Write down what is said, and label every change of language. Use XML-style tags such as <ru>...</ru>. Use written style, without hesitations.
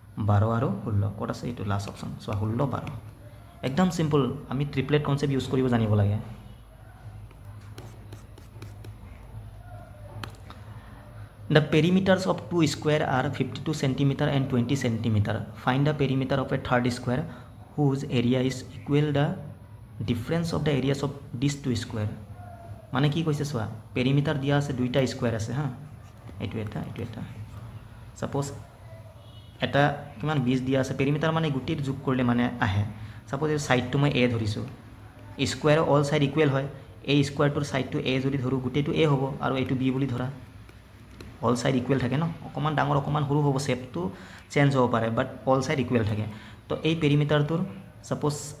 <as>12 আৰু 16 ক'ত আছে এইটো লাষ্ট অপচন সো 16 12 একদম সিম্পল আমি ট্ৰিপলেট কনসেপ্ট ইউজ কৰিব জানিব লাগে</as> <en>The perimeters of two square are 52 cm and 20 cm. Find the perimeter of a third square whose area is equal the difference of the areas of these two square.</en> <as>মানে কি কৈছে চোৱা perimeter দিয়া আছে দুইটা স্কয়াৰ আছে হা এইটো এটা সাপোজ এটা কিমান 20 দিয়া আছে পেৰিমিটাৰ মানে গুটিৰ যোগ কৰিলে মানে আহে সাপোজ এই সাইডটো মই a ধৰিছো স্কয়াৰ অল সাইড ইকুৱেল হয় এই স্কয়াৰটোৰ সাইডটো a যদি ধৰো গুটিটো a হ'ব আৰু এইটো b বুলি ধৰা অল সাইড ইকুৱেল থাকে ন অকমান ডাঙৰ অকমান সৰু হ'ব শেপটো চেঞ্জ হ'ব পাৰে বাট অল সাইড ইকুৱেল থাকে তো এই পেৰিমিটাৰটোৰ সাপোজ</as>